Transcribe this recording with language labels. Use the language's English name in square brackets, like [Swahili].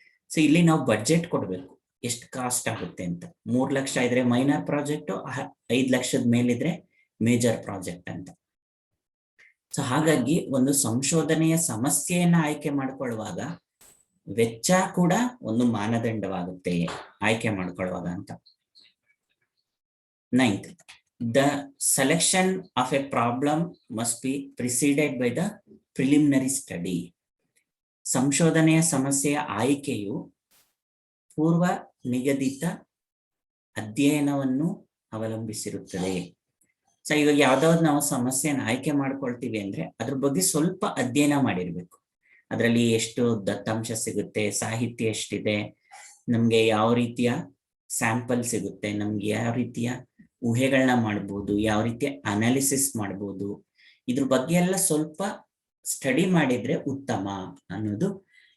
[Kannada] So ಇಲ್ಲಿ ನಾವು budget ಕೊಡ್ಬೇಕು, ಎಷ್ಟು ಕಾಸ್ಟ್ ಆಗುತ್ತೆ ಅಂತ. 3 ಲಕ್ಷ ಇದ್ರೆ ಮೈನರ್ ಪ್ರಾಜೆಕ್ಟ್, 5 ಲಕ್ಷದ ಮೇಲಿದ್ರೆ ಮೇಜರ್ ಪ್ರಾಜೆಕ್ಟ್ ಅಂತ. ಸೊ ಹಾಗಾಗಿ ಒಂದು ಸಂಶೋಧನೆಯ ಸಮಸ್ಯೆಯನ್ನ ಆಯ್ಕೆ ಮಾಡಿಕೊಳ್ಳುವಾಗ ವೆಚ್ಚ ಕೂಡ ಒಂದು ಮಾನದಂಡವಾಗುತ್ತೆ ಆಯ್ಕೆ ಮಾಡಿಕೊಳ್ಳುವಾಗ ಅಂತ. [English] 9th, the selection of a problem must be preceded by the preliminary study. [Kannada] ಸಂಶೋಧನೆಯ ಸಮಸ್ಯೆಯ ಆಯ್ಕೆಯು ಪೂರ್ವ ನಿಗದಿತ ಅಧ್ಯಯನವನ್ನು ಅವಲಂಬಿಸಿರುತ್ತದೆ. ಸೊ ಇವಾಗ ಯಾವ್ದಾವ್ದು ನಾವು ಸಮಸ್ಯೆನ ಆಯ್ಕೆ ಮಾಡ್ಕೊಳ್ತೀವಿ ಅಂದ್ರೆ ಅದ್ರ ಬಗ್ಗೆ ಸ್ವಲ್ಪ ಅಧ್ಯಯನ ಮಾಡಿರ್ಬೇಕು. ಅದರಲ್ಲಿ ಎಷ್ಟು ದತ್ತಾಂಶ ಸಿಗುತ್ತೆ, ಸಾಹಿತ್ಯ ಎಷ್ಟಿದೆ, ನಮ್ಗೆ ಯಾವ ರೀತಿಯ ಸ್ಯಾಂಪಲ್ ಸಿಗುತ್ತೆ, ನಮ್ಗೆ ಯಾವ ರೀತಿಯ ಊಹೆಗಳನ್ನ ಮಾಡ್ಬೋದು, ಯಾವ ರೀತಿಯ ಅನಾಲಿಸಿಸ್ ಮಾಡ್ಬೋದು, ಇದ್ರ ಬಗ್ಗೆ ಎಲ್ಲ ಸ್ವಲ್ಪ ಸ್ಟಡಿ ಮಾಡಿದ್ರೆ ಉತ್ತಮ ಅನ್ನೋದು.